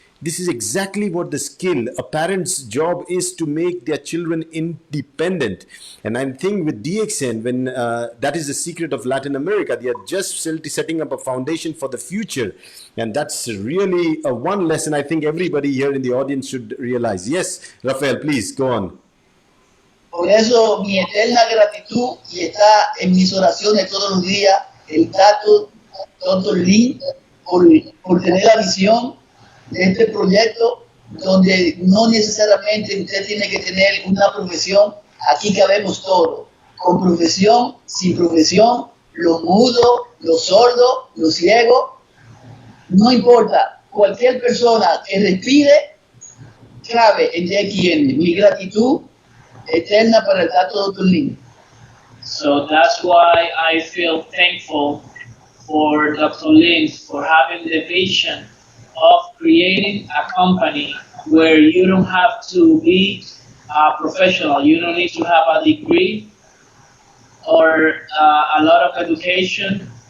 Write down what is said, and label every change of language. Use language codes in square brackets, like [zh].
[en] This is exactly what the skill, a parent's job is, to make their children independent. And I think with DXN, when that is the secret of Latin America, they are just setting up a foundation for the future. And that's really one lesson I think everybody here in the audience should realize. Yes, Rafael, please go on. [es] Por eso mi eterna gratitud y está en mis oraciones todos los días el Dr. Lin por tener la visión de este proyecto donde no necesariamente usted tiene que tener una profesión. Aquí cabemos todo, con profesión, sin profesión, los mudos, los sordos, los ciegos, no importa, cualquier persona que respire cabe en Quieres. Mi gratitud eterna para el Dr. Lin. [en] So that's why I feel thankful for Dr. Lin for having the vision of creating a company where you don't have to be a professional. You don't need to have a degree or a lot of education.